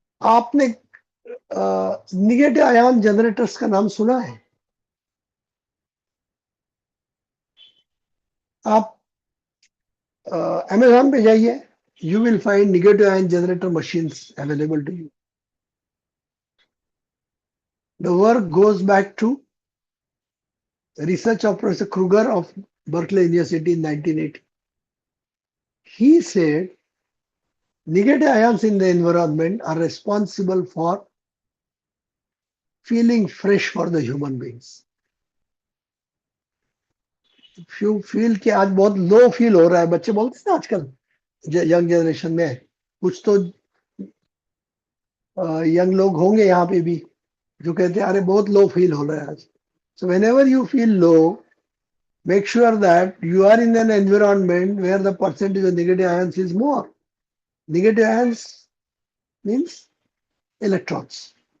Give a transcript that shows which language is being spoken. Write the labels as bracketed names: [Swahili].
[Hindi] आपने negative ion generators का नाम सुना है? आप अमेजॉन पे जाइए, [English] you will find negative ion generator machines available to you. The work goes back to research of Professor Kruger of Berkeley University in 1980. He said negative ions in the environment are responsible for feeling fresh for the human beings. If you feel [Hindi] कि आज बहुत low feel हो रहा है, बच्चे बोलते हैं ना आजकल यंग जनरेशन में, कुछ तो यंग लोग होंगे यहाँ पे भी जो कहते हैं अरे बहुत लो फील हो रहा है आज. [English] So whenever you feel low, make sure that you are in an environment where the percentage of negative ions is more. Negative ions means electrons.